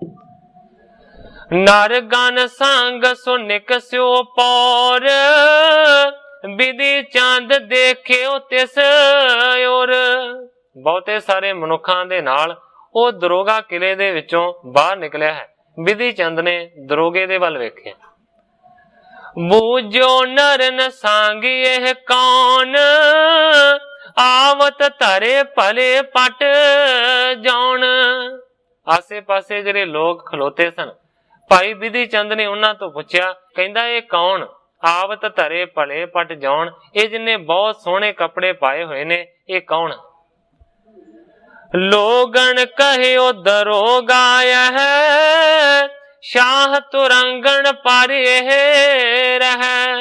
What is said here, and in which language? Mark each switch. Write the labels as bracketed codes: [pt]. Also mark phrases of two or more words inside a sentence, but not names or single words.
[bra] नर गन संग सो निकस्यो पौर विधि चंद देखियो तिस ओर। [pa] ਬਹੁਤੇ ਸਾਰੇ ਮਨੁੱਖਾਂ ਦੇ ਨਾਲ ਉਹ ਦਰੋਗਾ ਕਿਲ੍ਹੇ ਦੇ ਵਿੱਚੋਂ ਬਾਹਰ ਨਿਕਲਿਆ ਹੈ। ਬਿਧੀ ਚੰਦ ਨੇ ਦਰੋਗੇ ਦੇ ਵੱਲ ਵੇਖਿਆ। [bra] बूझो नर न सांग यह कौन आवत धरे भले पट जाउण। [pa] ਆਸੇ ਪਾਸੇ ਜਿਹੜੇ ਲੋਗ ਖਲੋਤੇ ਸਨ ਭਾਈ ਬਿਧੀ ਚੰਦ ਨੇ ਉਹਨਾਂ ਤੋਂ ਪੁੱਛਿਆ, ਕਹਿੰਦਾ ਇਹ ਕੌਣ? [bra] आवत धरे भले पट जाउण, [pa] ਇਹ ਜਿੰਨੇ ਬਹੁਤ ਸੋਹਣੇ ਕੱਪੜੇ ਪਾਏ ਹੋਏ ਨੇ ਇਹ ਕੌਣ? [bra] लोगण कहिओ दरोगा है, शाह तुरंगण पर इह रहि।